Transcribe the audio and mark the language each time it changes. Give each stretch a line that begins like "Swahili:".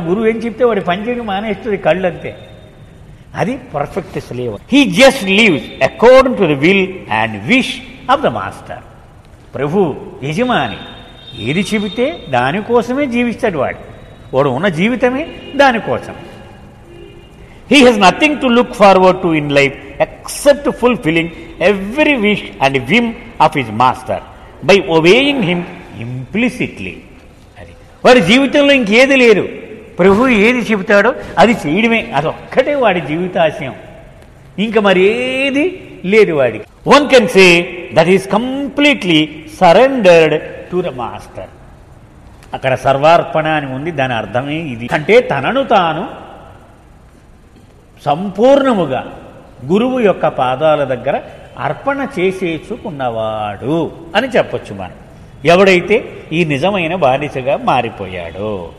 Telugu: గురువు ఏం చెప్తే వాడి పనిచేయడం మానేస్తుంది కళ్ళు అంతే. అది
English: Perfect slaver. He just lives according to the will and wish of the master.
Telugu: ప్రభు యజమాని ఏది చెబితే దానికోసమే జీవిస్తాడు వాడు ఉన్న జీవితమే దానికోసం.
English: He has nothing to look forward to in life except fulfilling every wish and whim of his master by obeying him implicitly.
Telugu: అది వాడి జీవితంలో ఇంకేది లేదు. ప్రభు ఏది చెబుతాడో అది చేయడమే, అదొక్కటే వాడి జీవితాశయం. ఇంకా మరేది లేదు వాడికి.
English: One can say that he is completely surrendered to the master.
Telugu: అక్కడ సర్వార్పణ అని ఉంది, దాని అర్థమే ఇది. అంటే తనను తాను సంపూర్ణముగా గురువు యొక్క పాదాల దగ్గర అర్పణ చేసేసుకున్నవాడు అని చెప్పొచ్చు మనం. ఎవడైతే ఈ నిజమైన బానిసగా మారిపోయాడో.